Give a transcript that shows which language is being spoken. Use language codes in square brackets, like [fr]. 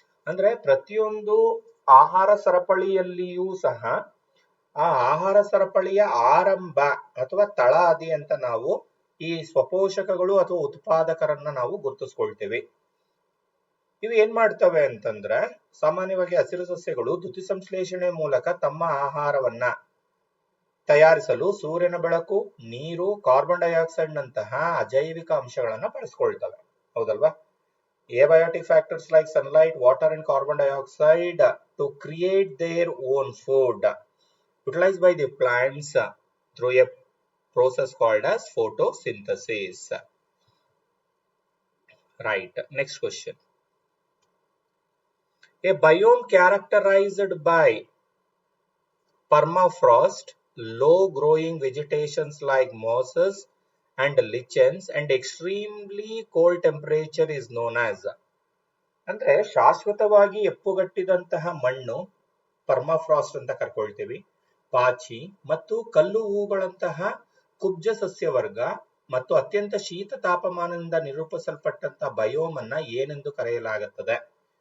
[kn] ಅಂದ್ರೆ ಪ್ರತಿಯೊಂದು ಆಹಾರ ಸರಪಳಿಯಲ್ಲಿಯೂ ಸಹ ಆ ಆಹಾರ ಸರಪಳಿಯ ಆರಂಭ ಅಥವಾ ತಳಹದಿ ಅಂತ ನಾವು ಈ ಸ್ವಪೋಷಕಗಳು ಅಥವಾ ಉತ್ಪಾದಕರನ್ನ ನಾವು ಗುರುತಿಸ್ಕೊಳ್ತೇವೆ. ಇವು ಏನ್ ಮಾಡ್ತವೆ ಅಂತಂದ್ರೆ, ಸಾಮಾನ್ಯವಾಗಿ ಹಸಿರು ಸಸ್ಯಗಳು ದ್ಯುತಿ ಸಂಶ್ಲೇಷಣೆ ಮೂಲಕ ತಮ್ಮ ಆಹಾರವನ್ನ ತಯಾರಿಸಲು ಸೂರ್ಯನ ಬೆಳಕು, ನೀರು, ಕಾರ್ಬನ್ ಡೈಆಕ್ಸೈಡ್ ನಂತಹ ಅಜೈವಿಕ ಅಂಶಗಳನ್ನ ಬಳಸ್ಕೊಳ್ತವೆ, ಹೌದಲ್ವಾ? [en] Abiotic factors like sunlight, water and carbon dioxide to create their own food, utilized by the plants through a process called as photosynthesis. Right. Next question. A biome characterized by permafrost, low growing vegetations like mosses and lichens and extremely cold temperature is known as. [kn] ಅಂದ್ರೆ ಶಾಶ್ವತವಾಗಿ ಎಪ್ಪುಗಟ್ಟಿದಂತಹ ಮಣ್ಣು permafrost ಅಂತ ಕರ್ಕೊಳ್ತೀವಿ, ಪಾಚಿ ಮತ್ತು ಕಲ್ಲು ಹೂಗಳಂತಹ ಕುಬ್ಜ ಸಸ್ಯವರ್ಗ ಮತ್ತು ಅತ್ಯಂತ ಶೀತ ತಾಪಮಾನದಿಂದ ನಿರೂಪಿಸಲ್ಪಟ್ಟಂತಹ ಬಯೋಮ್ ಅನ್ನ ಏನೆಂದು ಕರೆಯಲಾಗುತ್ತದೆ?